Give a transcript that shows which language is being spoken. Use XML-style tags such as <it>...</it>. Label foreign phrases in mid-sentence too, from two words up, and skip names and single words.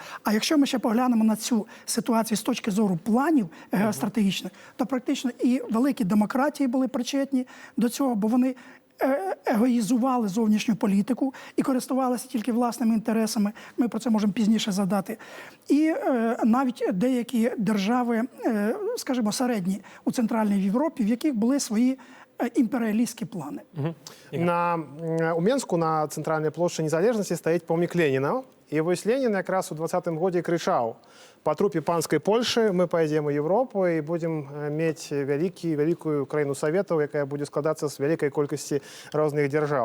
<uk>А якщо ми ще поглянемо на цю ситуацію з точки зору планів геостратегічних, то практично і великі демократії були причетні до цього, бо вони егоїзували зовнішню політику і користувалися тільки власними інтересами. Ми про це можемо пізніше згадати. І навіть деякі держави, скажімо, середні у Центральній Європі, в яких були свої імперіалістські плани.</uk> <be>У Менску на цэнтральнай плошчы незалежнасці стаіць помнік Леніна. І вось Ленін якраз у 20-м годзе крычаў: па трупе панскай Польшы мы пойдзем у Европу і будзем мець вялікую краіну Саветаў, якая будзе складацца з вялікай колькасці розных дзяржаў.</be>